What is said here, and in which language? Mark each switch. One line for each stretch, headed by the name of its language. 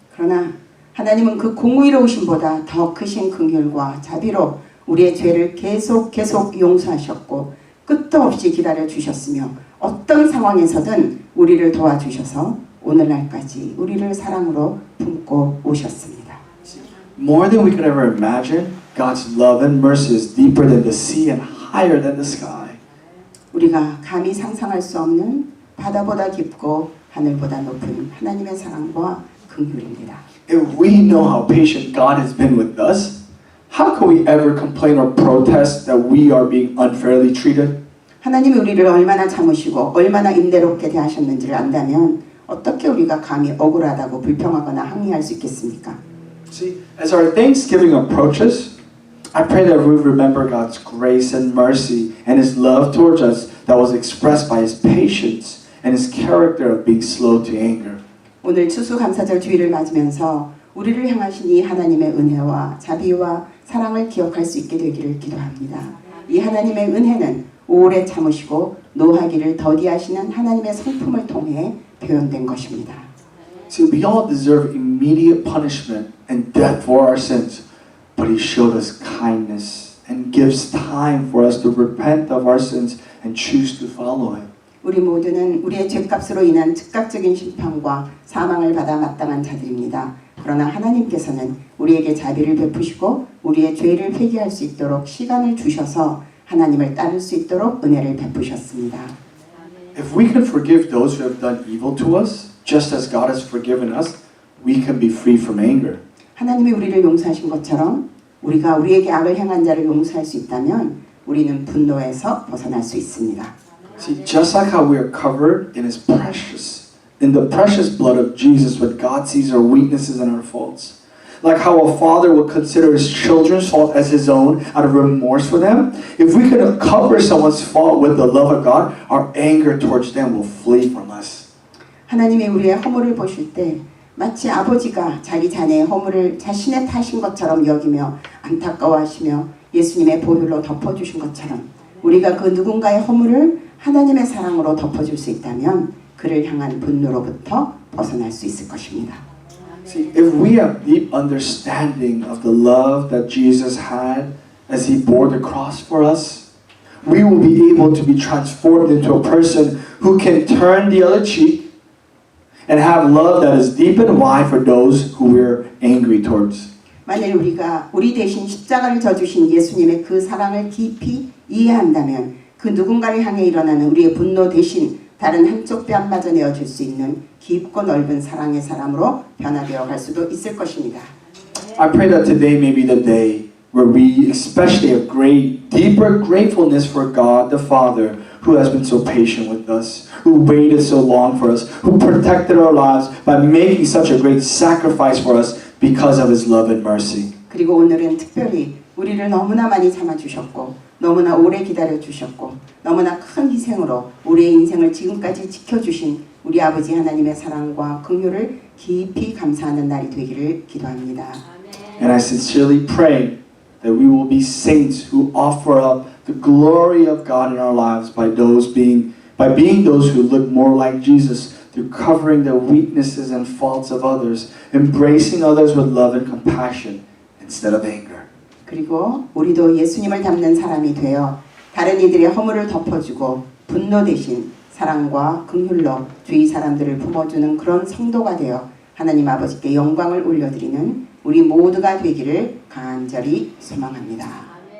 Korean: 그러나 하나님은 그 공의로우심보다 더 크신 긍휼과 자비로 우리의 죄를 계속 용서하셨고 끝도 없이 기다려 주셨으며 어떤 상황에서든 우리를 도와주셔서 오늘날까지 우리를 사랑으로 품고 오셨습니다.
English: More than we could ever imagine, God's love and mercy is deeper than the sea and higher than the sky.
Korean: 우리가 감히 상상할 수 없는 바다보다 깊고 하늘보다 높은 하나님의 사랑과 긍휼입니다.
English: If we know how patient God has been with us, how can we ever complain or protest that we are being unfairly treated?
Korean: 하나님이 우리를 얼마나 참으시고 얼마나 인내롭게 대하셨는지를 안다면 어떻게 우리가 감히 억울하다고 불평하거나 항의할 수 있겠습니까?
English: See, as our Thanksgiving approaches, I pray that we remember God's grace and mercy and His love towards us that was expressed by His patience and His character of being slow to anger.
Korean: 오늘 추수감사절 주일을 맞으면서 우리를 향하신 이 하나님의 은혜와 자비와 사랑을 기억할 수 있게 되기를 기도합니다. 이 하나님의 은혜는 오래 참으시고 노하기를 더디하시는 하나님의 성품을 통해 표현된 것입니다.
English: See, we all deserve immediate punishment and death for our sins, but He showed us kindness and gives time for us to repent of our sins and choose to follow Him.
Korean: 우리 모두는 우리의 죄값으로 인한 즉각적인 심판과 사망을 받아 마땅한 자들입니다. 그러나 하나님께서는 우리에게 자비를 베푸시고 우리의 죄를 회개할 수 있도록 시간을 주셔서 하나님을 따를 수 있도록 은혜를 베푸셨습니다.
English: If we can forgive those who have done evil to us, just as God has forgiven us, we can be free from anger.
Korean: 하나님이 우리를 용서하신 것처럼 우리가 우리에게 악을 행한 자를 용서할 수 있다면 우리는 분노에서 벗어날 수 있습니다.
English: See, just like how we are covered in the precious blood of Jesus when God sees our weaknesses and our faults. Like how a father will consider his children's fault as his own out of remorse for them. If we could cover someone's fault with the love of God, our anger towards them will flee from us.
Korean: 하나님이 우리의 허물을 보실 때 마치 아버지가 자기 자녀의 허물을 자신의 탓인 것처럼 여기며 안타까워하시며 예수님의 보혈로 덮어주신 것처럼 우리가 그 누군가의 허물을 하나님의 사랑으로 덮어줄 수 있다면 그를 향한 분노로부터 벗어날 수 있을 것입니다.
English: See, if we have deep understanding of the love that Jesus had as He bore the cross for us, we will be able to be transformed into a person who can turn the other cheek and have love that is deep and wide for those who we're angry towards.
Korean: 만일 우리가 우리 대신 십자가를 져주신 예수님의 그 사랑을 깊이 이해한다면 그 누군가를 향해 일어나는 우리의 분노 대신 다른 한쪽 뺨마저 내어줄 수 있는 깊고 넓은 사랑의 사람으로 변화되어 갈 수도 있을 것입니다.
English: I pray that today may be the day where we especially have deeper gratefulness for God the Father who has been so patient with us, who waited so long for us, who protected our lives by making such a great sacrifice for us because of His love and mercy.
Korean: 그리고 오늘은 특별히 우리를 너무나 많이 참아주셨고 너무나 오래 기다려 주셨고 너무나 큰 희생으로 우리의 인생을 지금까지 지켜주신 우리 아버지 하나님의 사랑과 긍휼을 깊이 감사하는 날이 되기를 기도합니다.
English: And I sincerely pray that we will be saints who offer up the glory of God in our lives by being those who look more like Jesus through covering the weaknesses and faults of others, embracing others with love and compassion instead of anger.
Korean: 그리고 우리도 예수님을 닮는 사람이 되어 다른 이들의 허물을 덮어주고 분노 대신 사랑과 긍휼로 주위 사람들을 품어주는 그런 성도가 되어 하나님 아버지께 영광을 올려드리는 우리 모두가 되기를 간절히 소망합니다.